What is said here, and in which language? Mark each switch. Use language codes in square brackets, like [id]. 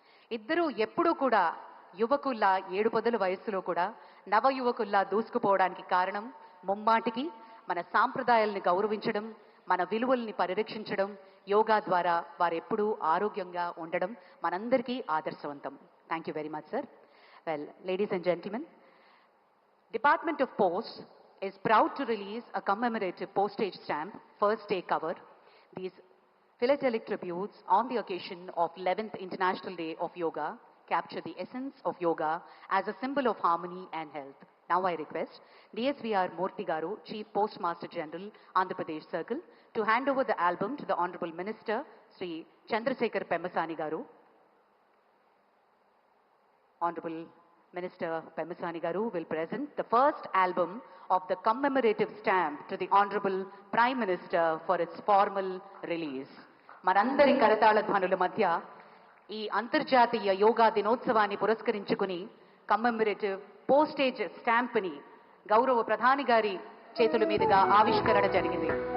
[te] ఇద్దరూ ఎప్పుడూ కూడా యువకుల్లా 7 పొదల వయస్సులో కూడా నవ యువకుల్లా దూసుకుపోవడానికి కారణం ముమ్మాటికి మన సాంప్రదాయాల్ని గౌరవించడం, మన విలువల్ని పరిరక్షించడం, యోగా ద్వారా వారెప్పుడూ ఆరోగ్యంగా ఉండడం మనందరికీ ఆదర్శవంతం. [en] Thank you very much sir. Well, ladies and gentlemen, Department of Posts is proud to release a commemorative postage stamp, first day cover. These philatelic tributes on the occasion of 11th International Day of Yoga capture the essence of yoga as a symbol of harmony and health. Now I request DSVR Murthy Garu, Chief Postmaster General, Andhra Pradesh Circle, to hand over the album to the Honorable Minister, Sri Chandrasekhar Pemmasani Garu. Honorable Minister Pemmasani Garu will present the first album of the commemorative stamp to the Honorable Prime Minister for its formal release. [te] మనందరి కరతాళ ధ్వనుల మధ్య ఈ అంతర్జాతీయ యోగా దినోత్సవాన్ని పురస్కరించుకుని కమ్మెమరేటివ్ postage stamp ని గౌరవ ప్రధాని గారి చేతుల మీదుగా ఆవిష్కరణ జరిగింది.